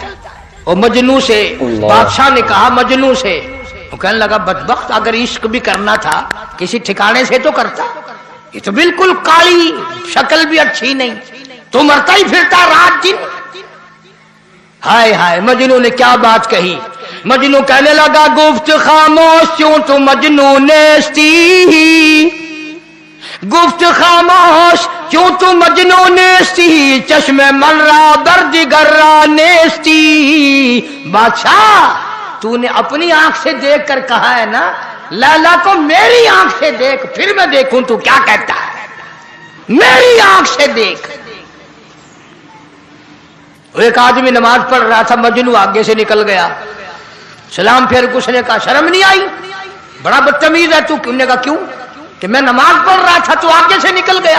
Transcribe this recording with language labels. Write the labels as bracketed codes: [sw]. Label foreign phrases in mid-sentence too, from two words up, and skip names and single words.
[ur] اور مجنو سے بادشاہ نے کہا، مجنو سے، وہ کہنے لگا بدبخت اگر عشق بھی کرنا تھا کسی ٹھکانے سے تو کرتا، یہ تو بالکل کالی، شکل بھی اچھی نہیں، تو مرتا ہی پھرتا رات دن. ہائے ہائے، مجنو نے کیا بات کہی. مجنو کہنے لگا [fa] گفت خاموش کیوں تو مجنو نیستی، گفت خاموش کیوں تو مجنو نیستی، چشم من را بردگر را نیستی۔ [ur] بادشاہ تو نے اپنی آنکھ سے دیکھ کر کہا ہے نا لیلا کو میری آنکھ سے دیکھ، پھر میں دیکھوں تو کیا کہتا ہے، میری آنکھ سے دیکھ۔ ایک آدمی نماز پڑھ رہا تھا، مجنو آگے سے نکل گیا، سلام پھر کچھ نے کہا شرم نہیں آئی، بڑا بدتمیز ہے تو، انہوں نے کہا کیوں، کہ میں نماز پڑھ رہا تھا تو آگے سے نکل گیا۔